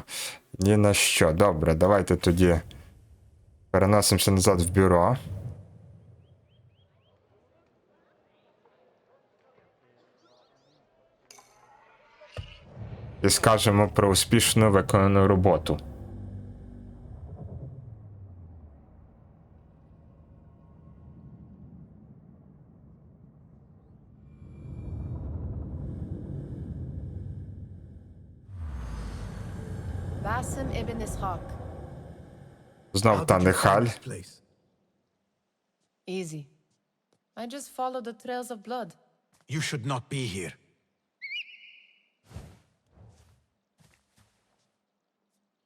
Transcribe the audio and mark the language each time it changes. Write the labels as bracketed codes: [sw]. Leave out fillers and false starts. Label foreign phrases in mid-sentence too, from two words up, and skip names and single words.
[uk] Ні на що. Добре, давайте тоді переносимося назад в бюро. І скажемо про успішно виконану роботу. Basim ibn Ishaq. Знов та Нехаль. [en] Easy. I just followed the trails of blood. You should not be here.